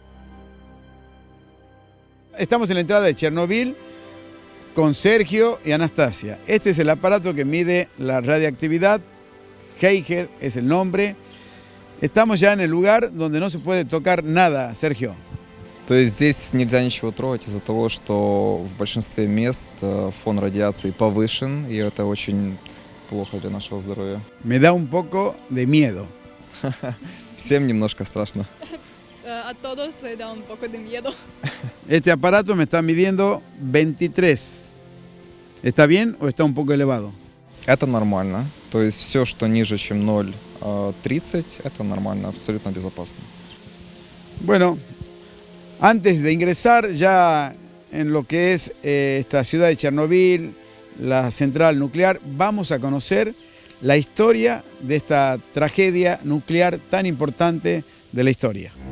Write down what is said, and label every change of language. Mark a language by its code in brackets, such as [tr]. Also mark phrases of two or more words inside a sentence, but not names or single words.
[es] Estamos en la entrada de Chernobyl con Sergio y Anastasia. Este es el aparato que mide la radiactividad. Geiger es el nombre. Estamos ya en el lugar donde no se puede tocar nada, Sergio. [ru] То есть здесь нельзя ничего трогать из-за того, что в большинстве мест фон радиации повышен, и это очень плохо для нашего здоровья. [es] Me da un poco de miedo. [ru] Всем немножко страшно. [es] A todos le da un poco de miedo. Este aparato me está midiendo 23. ¿Está bien o está un poco elevado? [ru] Это нормально. То есть все, что ниже, чем 0,30, это нормально, абсолютно безопасно. [es] Bueno, antes de ingresar ya en lo que es esta ciudad de Chernobyl, la central nuclear, vamos a conocer la historia de esta tragedia nuclear tan importante de la historia.